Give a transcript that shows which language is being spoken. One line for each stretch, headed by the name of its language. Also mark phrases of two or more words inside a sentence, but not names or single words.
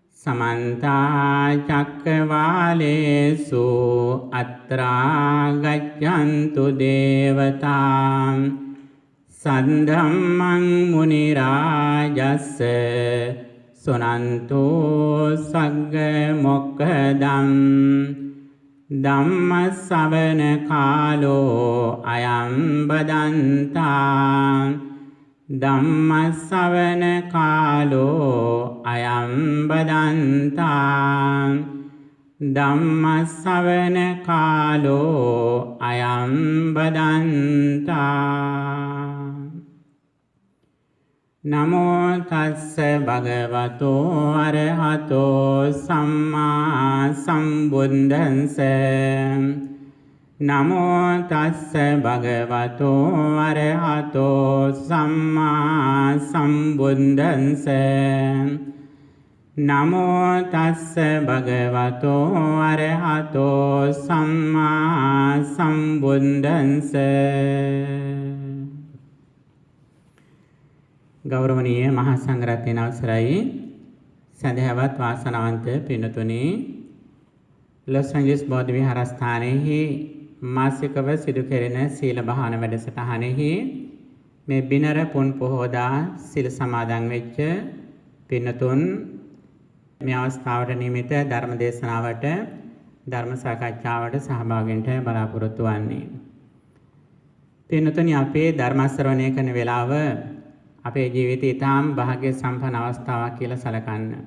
Pali: समन्ता चक्रवालेषु अत्रा गच्छन्तु देवता सद्धम्मं मुनिराजस्य सुनन्तु सग्गमोक्खदम् ධම්මස්සවන කාලෝ අයං බදන්තා ධම්මස්සවන කාලෝ අයං බදන්තා ධම්මස්සවන කාලෝ අයං බදන්තා නමෝ තස්ස භගවතෝ අරහතෝ සම්මා සම්බුද්දස්ස නමෝ තස්ස භගවතෝ අරහතෝ සම්මා සම්බුද්දස්ස නමෝ තස්ස භගවතෝ අරහතෝ සම්මා සම්බුද්දස්ස
Sinhala: ගෞරවනීය මහා සංඝරත්නයන් අවසරයි සදහවත් වාසනාවන්ත පින්තුනි ලොස් ඇන්ජලිස් බෝධි විහාරස්ථානයේ මාසිකව සිදු කෙරෙන සීල භාවන වැඩසටහනෙහි මේ බිනර පුන් පොහෝදා සීල සමාදන් වෙච්ච පින්තුන් මේ අවස්ථාවට නියමිත ධර්ම දේශනාවට ධර්ම සාකච්ඡාවට සහභාගී වෙන්න බලාපොරොත්තු වන්නේ පින්තුනි අපේ ධර්ම ශ්‍රවණය කරන වෙලාව අපේ ජීවිතය ඊටාම් භාග්‍ය සම්පන්න අවස්ථාවක් කියලා සැලකන්න.